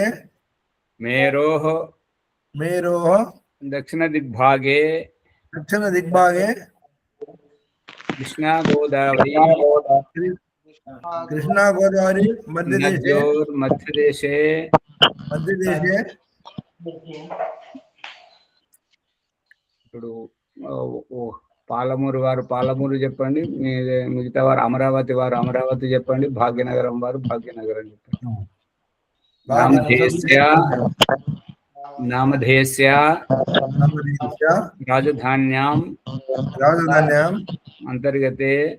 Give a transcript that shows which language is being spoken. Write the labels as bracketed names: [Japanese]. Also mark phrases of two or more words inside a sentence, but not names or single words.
[Sanskrit] मेरोः मेरोः दक्षिणदिग्भागे दक्षिणदिग्भागे कृष्णा गोदावरी कृष्णा गोदावरी मध्यदेशे नद्योर्मध्यदेशे मध्यदेशे [Telugu] ఇప్పుడు పాలమూరు వారు పాలమూరు చెప్పండి మిగతా వారు అమరావతి చెప్పండి భాగ్యనగరం వారు భాగ్యనగరం చెప్పండి [Sanskrit] నామధేయస్య రాజధాన్యాం అంతర్గతే